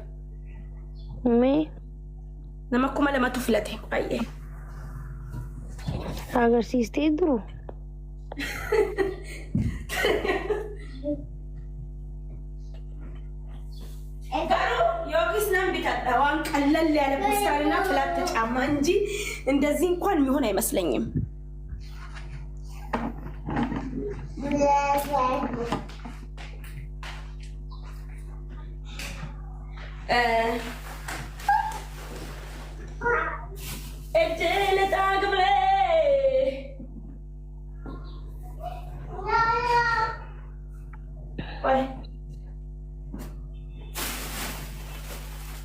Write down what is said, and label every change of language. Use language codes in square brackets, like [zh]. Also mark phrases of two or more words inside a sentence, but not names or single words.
[om] mee nama kuma lamatu filate baay'ee agarsiistee duru garuu yookis nan bitadha [am] waan ቀለል ያለ ቡስታንና ፍላት ጫማ እንጂ እንደዚህ እንኳን የሚሆን አይመስለኝም እድል ጣግብሌ ወይ